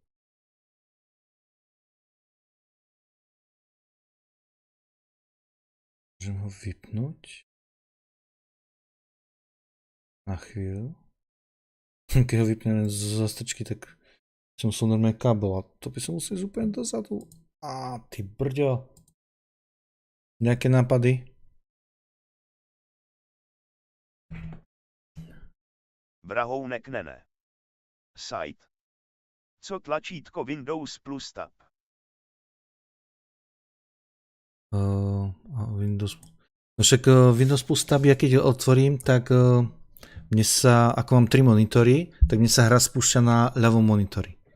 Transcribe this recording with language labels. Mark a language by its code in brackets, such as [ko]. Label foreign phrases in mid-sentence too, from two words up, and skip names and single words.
[sk] Môžem ho vypnúť. Na chvíľu. Keď ho vypnem z zastrčky, tak som musel normálne kábel a to by som musel ísť úplne dozadu. Á, ty brďo. Nejaké nápady? Vrahounek nene. Site. [cs] Co tlačítko Windows plus tab? [sk] Windows. No však Windows plus tab, ja keď otvorím, tak mne sa, ako mám 3 monitory, tak mne sa hra spúšťa na ľavom monitore.